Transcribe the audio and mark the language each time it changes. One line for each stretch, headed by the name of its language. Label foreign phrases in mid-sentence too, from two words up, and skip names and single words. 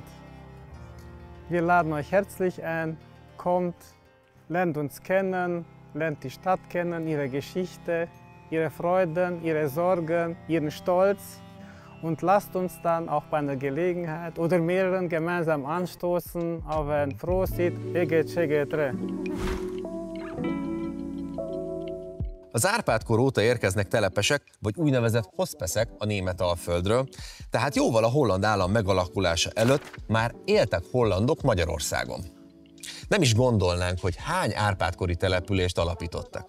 German: Wir laden euch herzlich ein, kommt, lernt uns kennen, lernt die Stadt kennen, ihre Geschichte, ihre Freuden, ihre Sorgen, ihren Stolz und lasst uns dann auch bei einer Gelegenheit oder mehreren gemeinsam anstoßen auf ein Prosit,
Hungarian: Ege Csege Tre. Az Árpád-kor óta érkeznek telepesek, vagy úgynevezett hospeszek a német Alföldről, tehát jóval a holland állam megalakulása előtt már éltek hollandok Magyarországon. Nem is gondolnánk, hogy hány Árpád-kori települést alapítottak.